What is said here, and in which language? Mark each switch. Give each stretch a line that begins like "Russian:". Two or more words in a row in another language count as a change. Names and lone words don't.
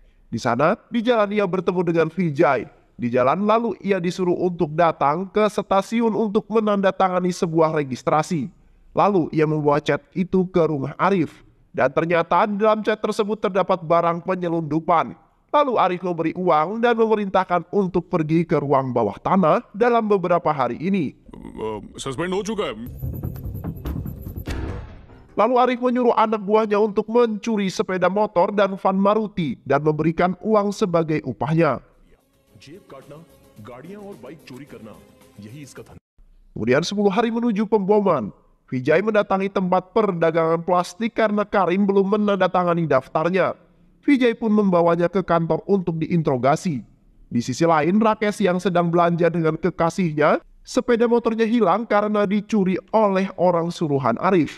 Indonesian: Di sana, di jalan ia bertemu dengan Vijay. Di jalan lalu ia disuruh untuk datang ke stasiun untuk menandatangani sebuah registrasi. Lalu ia membawa chat itu ke rumah Arif. Dan ternyata di dalam chat tersebut terdapat barang penyelundupan. Lalu Arif memberi uang dan memerintahkan untuk pergi ke ruang bawah tanah dalam beberapa hari ini.
Hindi: सस्पेंड हो चुका है।
Indonesian: Lalu Arif menyuruh anak buahnya untuk mencuri sepeda motor dan van Maruti dan memberikan uang sebagai upahnya.
Hindi: जेब काटना, गाड़ियां और बाइक चोरी करना, यही इसका धंधा।
Indonesian: Kemudian 10 hari menuju pemboman, Vijay mendatangi tempat perdagangan plastik karena Karim belum menandatangani daftarnya. Vijay pun membawanya ke kantor untuk diinterogasi. Di sisi lain, Rakesh yang sedang belanja dengan kekasihnya, sepeda motornya hilang karena dicuri oleh orang suruhan Arif.